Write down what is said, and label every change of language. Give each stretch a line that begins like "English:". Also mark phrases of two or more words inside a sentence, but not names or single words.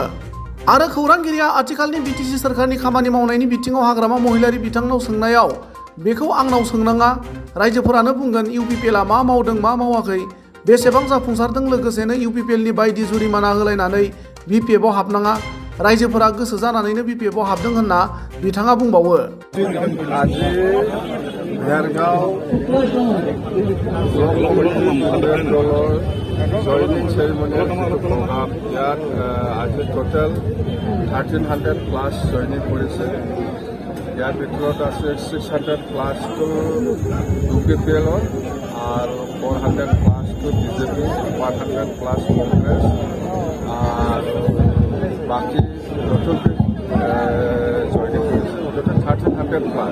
Bodo: आरो खौरांगिरिया आथिखालनि बिटिसि सोरखारनि खामानि मावनायनि बिथिङाव हाग्रामा महिलारि बिथांनाव सोंनायाव बेखौ आंनाव सोंनाङा, रायजोफोरानो बुंगोन इउपिपिएलआ मा मावदों मा मावाखै, बेसेबां जाफुंसारदों, लोगोसेनो इउपिपिएलनि बायदि जुरिमाना होलायनानै बिपिएफआव हाबनाङा, रायजोफोरा गोसो जानानैनो बिपिएफआव हाबदों होनना बिथाङा बुंबावो।
Assamese: আজি भेरगाव দলৰ
English: joining ceremonial program
Assamese: ইয়াত আজি টোটেল 1300+ জয়নিং কৰিছে। ইয়াৰ ভিতৰত আছে 600+টো ইউপিপিএলৰ আৰু 400+টো বিজেপি, 100+ কংগ্ৰেছ আৰু বাকী নতুনকৈ জয়নিং কৰিছে মুঠতে 1300+।